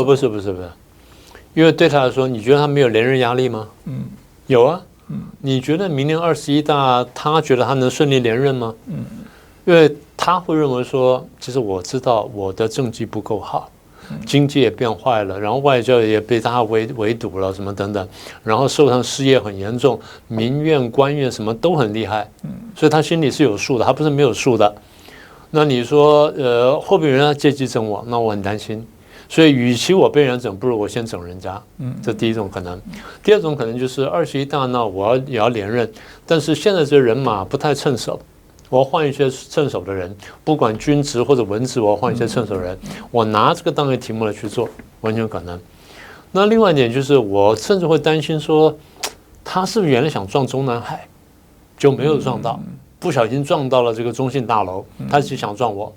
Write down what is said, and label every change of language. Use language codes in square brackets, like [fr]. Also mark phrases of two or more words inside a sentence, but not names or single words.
[zh] 不是，因為對他來說，你覺得他沒有連任壓力嗎？有啊。你覺得明年21大，他覺得他能順利連任嗎？因為他會認為說，其實我知道我的政績不夠好，經濟也變壞了，然後外交也被大家圍堵了，什麼等等，然後社會上失業很嚴重，民怨官怨什麼都很厲害，所以他心裡是有數的，他不是沒有數的。那你說，會不會人家借機整我？那我很擔心。所以，與其我被人整，不如我先整人家。這第一種可能。第二種可能就是21大，那我也要連任，但是現在這人馬不太稱手。我要換一些趁手的人，不管軍職或者文職，我要換一些趁手的人。我拿這個當個題目來去做，完全可能。那另外一點就是，我甚至會擔心說，他是不是原來想撞中南海，就沒有撞到，不小心撞到了這個中信大樓，他只想撞我。